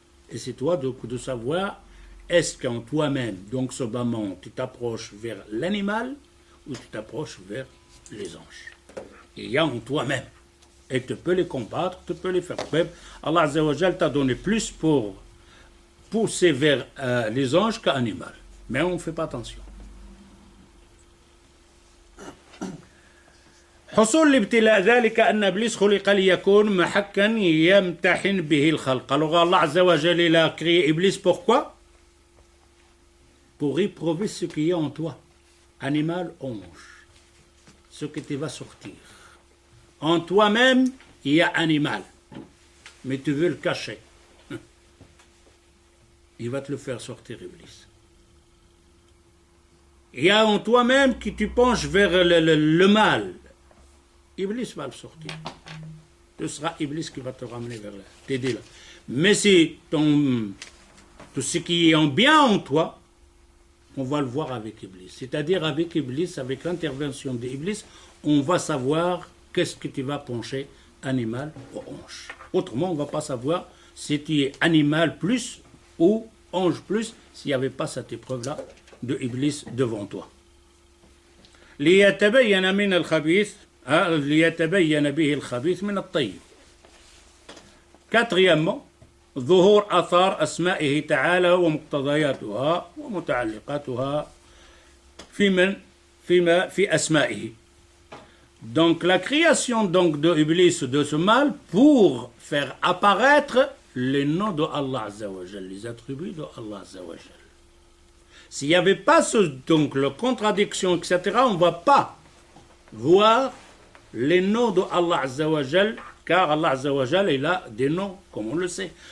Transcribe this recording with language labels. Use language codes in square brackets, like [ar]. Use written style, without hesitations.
[fr] Et c'est toi de savoir, est-ce qu'en toi-même, donc ce bas monde, tu t'approches vers l'animal ou tu t'approches vers les anges? Il y a en toi-même. Et tu peux les combattre, tu peux les faire preuve. Allah Azza wa Jal t'a donné plus pour pousser vers les anges qu'animal. Mais on ne fait pas attention. [ar] حصول الابتلاء ذلك أن إبليس خلق ليكون محكا يمتحن به الخلق. [fr] Alors Allah Azza wa Jal il a créé Iblis pourquoi? Pour éprouver ce qu'il y a en toi. Animal, ange. Ce que tu vas sortir. En toi-même, il y a animal. Mais tu veux le cacher. Il va te le faire sortir, Iblis. Il y a en toi-même que tu penches vers le mal. Iblis va le sortir. Ce sera Iblis qui va te ramener vers là, t'aider là. Mais c'est tout ce qui est en bien en toi, on va le voir avec Iblis. C'est-à-dire avec Iblis, avec l'intervention d'Iblis, on va savoir qu'est-ce que tu vas pencher, animal ou ange. Autrement, on ne va pas savoir si tu es animal plus ou ange plus, s'il n'y avait pas cette épreuve-là de Iblis devant toi. [ar] ليتبين من الخبيث ليتبين به الخبيث من الطيب. [fr] Quatrièmement, [ar] ظهور آثار أسمائه تعالى ومقتضياتها ومتعلقاتها في أسمائه. [fr] Donc la création donc de Iblis, de ce mal, pour faire apparaître les noms de Allah Azza wa Jal, les attributs de Allah Azza wa Jal. S'il n'y avait pas donc la contradiction, etc., on ne va pas voir les noms de Allah Azza wa Jal, car Allah Azza wa Jal, il a des noms, comme on le sait.